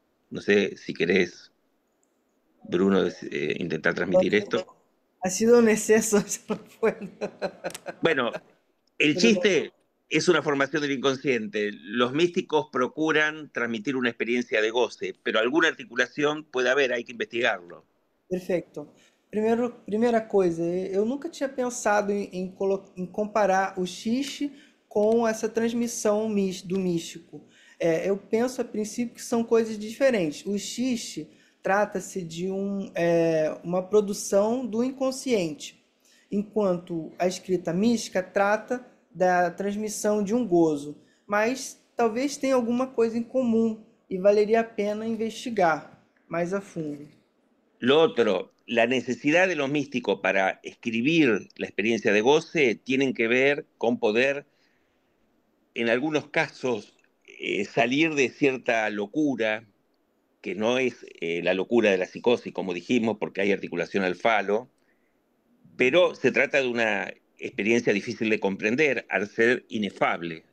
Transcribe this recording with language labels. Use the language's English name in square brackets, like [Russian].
[Spanish] No sé si querés, Bruno, intentar transmitir esto. Ha sido un exceso, yo no puedo. Bueno, el Pero chiste es una formación del inconsciente. Los místicos procuran transmitir una experiencia de goce, pero alguna articulación puede haber, hay que investigarlo. [Portuguese] perfeito. Primeira coisa, eu nunca tinha pensado em comparar o xixi com essa transmissão do místico. Eu penso a princípio que são coisas diferentes. O xixi trata-se de uma produção do inconsciente, enquanto a escrita mística trata da transmissão de um gozo. Mas talvez tenha alguma coisa em comum e valeria a pena investigar mais a fundo. [Spanish] Lo otro, la necesidad de los místicos para escribir la experiencia de goce tienen que ver con poder, en algunos casos, salir de cierta locura, que no es la locura de la psicosis, como dijimos, porque hay articulación al falo, pero se trata de una experiencia difícil de comprender, al ser inefable.